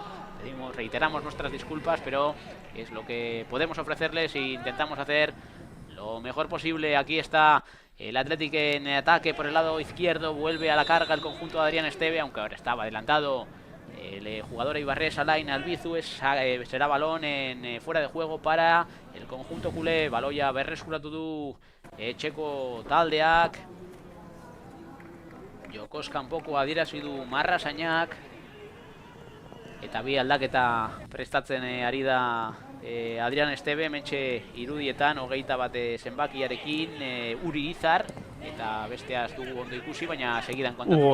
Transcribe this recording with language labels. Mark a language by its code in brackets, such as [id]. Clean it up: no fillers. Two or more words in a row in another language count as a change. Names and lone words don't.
[es] Reiteramos nuestras disculpas, pero es lo que podemos ofrecerles e intentamos hacer lo mejor posible. Aquí está el Athletic en ataque por el lado izquierdo, vuelve a la carga el conjunto de Adrián Esteve, aunque ahora estaba adelantado el jugador Eibarrés Alain Albizu. Será balón fuera de juego para el conjunto culé. [eu] Baloia berreskuratu du etxeko taldeak. Jokoz kanpoko adierazi du Marrasainak, eta bi aldaketa prestatzen ari da Adrián Esteve, mentxe irudietan 21 zenbakiarekin, Uri Izar, eta besteaz dugu ondo ikusi, baina segidan kontatuko dugu.